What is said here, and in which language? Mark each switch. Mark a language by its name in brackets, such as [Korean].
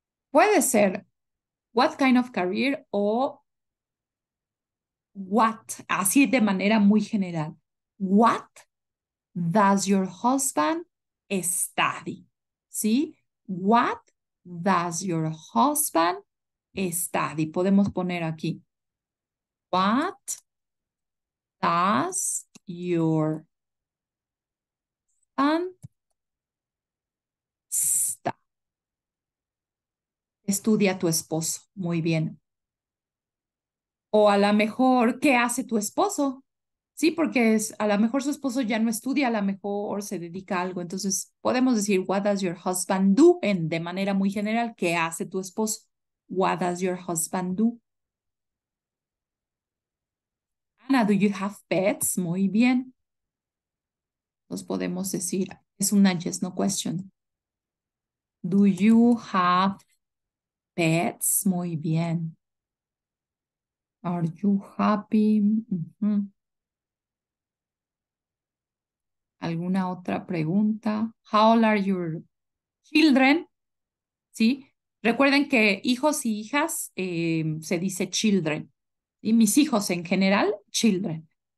[Spanish] Puede ser [English] what kind of career [Spanish] o what, así de manera muy general. [English] What does your husband study? ¿Sí? What does your husband study? [Spanish] Podemos poner aquí. [English] What does your husband study? [Spanish] Estudia tu esposo. Muy bien. O a lo mejor, ¿qué hace tu esposo? Sí, porque a lo mejor su esposo ya no estudia, a lo mejor se dedica a algo. Entonces, podemos decir, [English] what does your husband do? [Spanish] De manera muy general, ¿qué hace tu esposo? [English] What does your husband do? Ana, do you have pets? [Spanish] Muy bien. Nos podemos decir, es una [English] yes, no question. Do you have pets? [Spanish] Muy bien. [English] Are you happy? Ujú. [Spanish] ¿Alguna otra pregunta? [English] How old are your children? [Spanish] ¿Sí? Recuerden que hijos y hijas se dice children. Y mis hijos en general, children.